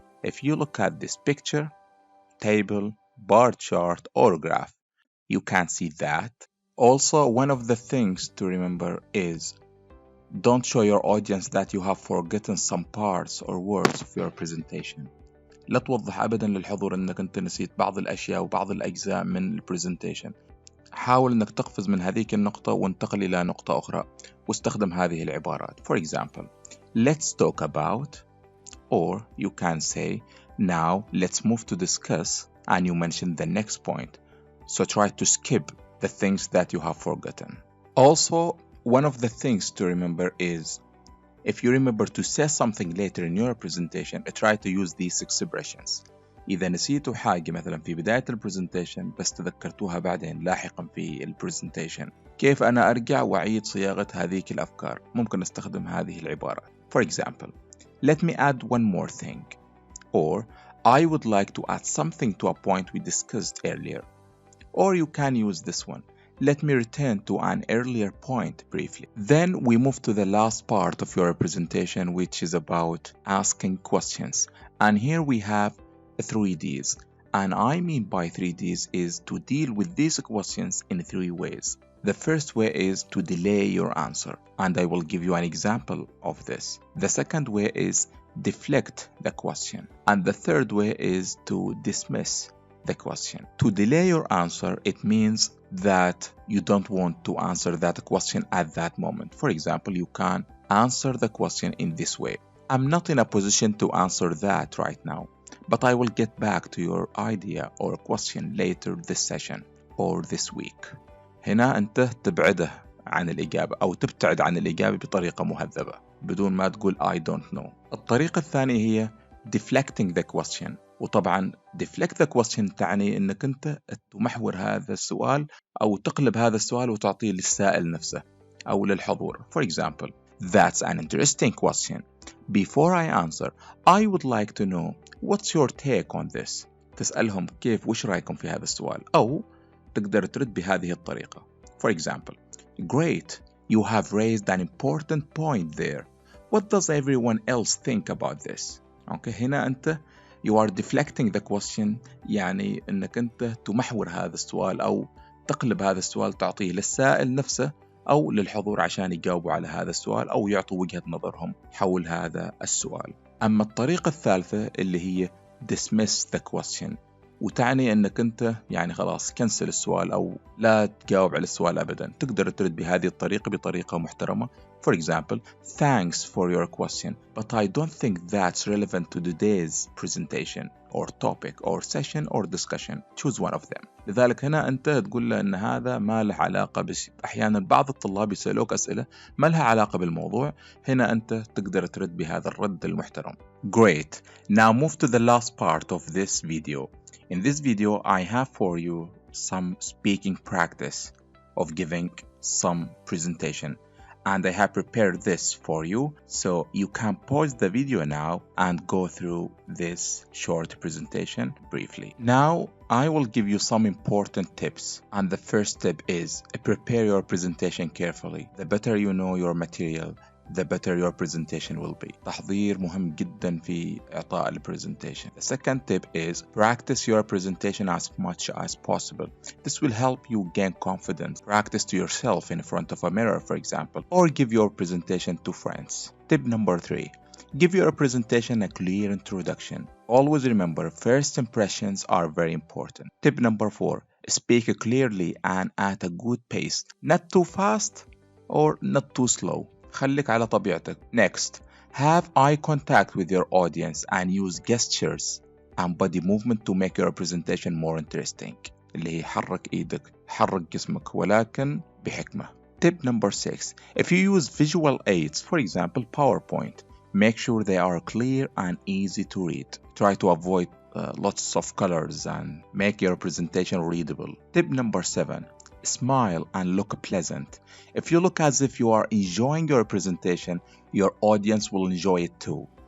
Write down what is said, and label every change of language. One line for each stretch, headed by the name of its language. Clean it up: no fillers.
English: If you look at this picture, table, bar chart, or graph, you can see that. Also, one of the things to remember is don't show your audience that you have forgotten some parts or words of your presentation.
Arabic: لا توضح أبدا للحضور أنك أنت نسيت بعض الأشياء وبعض الأجزاء من البرزنتيشن. حاول أنك تقفز من هذيك النقطة وانتقل إلى نقطة أخرى واستخدم هذه العبارات.
English: For example, let's talk about, or you can say, now let's move to discuss, and you mention the next point. So try to skip the things that you have forgotten. Also, one of the things to remember is, if you remember to say something later in your presentation, try to use these expressions.
Arabic: إذا نسيتوا حاجة مثلا في بداية البرزنتيشن بس تذكرتوها بعدين لاحقا في البرزنتيشن، كيف أنا أرجع وأعيد صياغة هذه الأفكار؟ ممكن أستخدم هذه العبارة.
English: For example, let me add one more thing. Or, I would like to add something to a point we discussed earlier. Or you can use this one. Let me return to an earlier point briefly. Then we move to the last part of your presentation, which is about asking questions. And here we have 3Ds. And I mean by 3Ds is to deal with these questions in 3 ways. The first way is to delay your answer, and I will give you an example of this. The second way is deflect the question. And the third way is to dismiss the question. To delay your answer, it means that you don't want to answer that question at that moment. For example, you can answer the question in this way. I'm not in a position to answer that right now, but I will get back to your idea or question later this session or this week.
Arabic: هنا أنت تبعده عن الإجابة أو تبتعد عن الإجابة بطريقة مهذبة بدون ما تقول
English: I don't know.
Arabic: الطريقة الثانية هي
English: deflecting the question.
Arabic: وطبعا
English: deflect the question
Arabic: تعني أنك أنت تمحور هذا السؤال أو تقلب هذا السؤال وتعطيه للسائل نفسه أو للحضور.
English: For example, that's an interesting question. Before I answer, I would like to know what's your take on this.
Arabic: تسألهم كيف وش رأيكم في هذا السؤال أو تقدر ترد بهذه الطريقة.
English: For example, great, you have raised an important point there. What does everyone else think about this? Okay,
Arabic: هنا أنت
English: you are deflecting the question،
Arabic: يعني أنك أنت تمحور هذا السؤال أو تقلب هذا السؤال تعطيه للسائل نفسه أو للحضور عشان يجاوبوا على هذا السؤال أو يعطوا وجهة نظرهم حول هذا السؤال. أما الطريقة الثالثة اللي هي
English: dismiss the question،
Arabic: وتعني أنك أنت يعني خلاص كنسل السؤال أو لا تجاوب على السؤال أبدا. تقدر ترد بهذه الطريقة بطريقة محترمة.
English: For example, thanks for your question, but I don't think that's relevant to today's presentation or topic or session or discussion. Choose one of them.
Arabic: لذلك هنا أنت تقول له أن هذا ما له علاقة أحيانا بعض الطلاب يسألوك أسئلة ما لها علاقة بالموضوع. هنا أنت تقدر ترد بهذا الرد المحترم.
English: Great. Now move to the last part of this video. In this video, I have for you some speaking practice of giving some presentation. And I have prepared this for you, so you can pause the video now and go through this short presentation briefly. Now, I will give you some important tips. And the first tip is prepare your presentation carefully. The better you know your material, the better your presentation will be.
Arabic: تحضير مهم جدا في إعطاء البرزنتيشن.
English: The second tip is practice your presentation as much as possible. This will help you gain confidence. Practice to yourself in front of a mirror, for example, or give your presentation to friends. Tip number 3. Give your presentation a clear introduction. Always remember, first impressions are very important. Tip number 4. Speak clearly and at a good pace. Not too fast or not too slow.
Arabic: خليك على طبيعتك.
English: Next, have eye contact with your audience and use gestures and body movement to make your presentation more interesting.
Arabic: اللي هي حرك ايدك، حرك جسمك، ولكن بحكمة.
English: Tip number 6. If you use visual aids, for example PowerPoint, make sure they are clear and easy to read. Try to avoid lots of colors and make your presentation readable. Tip number 7. Smile and look pleasant. If you look as if you are enjoying your presentation, your audience will enjoy it too.